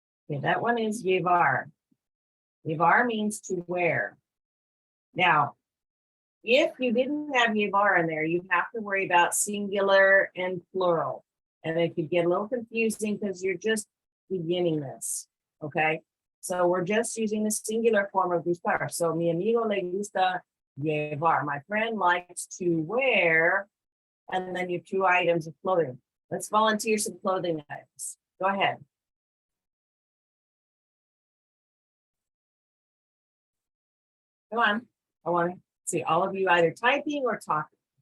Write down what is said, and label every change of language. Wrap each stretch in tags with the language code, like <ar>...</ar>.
<en>Okay, that one is llevar. Llevar means to wear. Now, if you didn't have llevar in there, you have to worry about singular and plural. And it could get a little confusing because you're just beginning this, okay? So we're just using the singular form of gustar.</en> <es>So mi amigo le gusta llevar.</es> <en>My friend likes to wear, and then you have 2 items of clothing. Let's volunteer some clothing items. Go ahead. Come on. I want to see all of you either typing or talking.</en>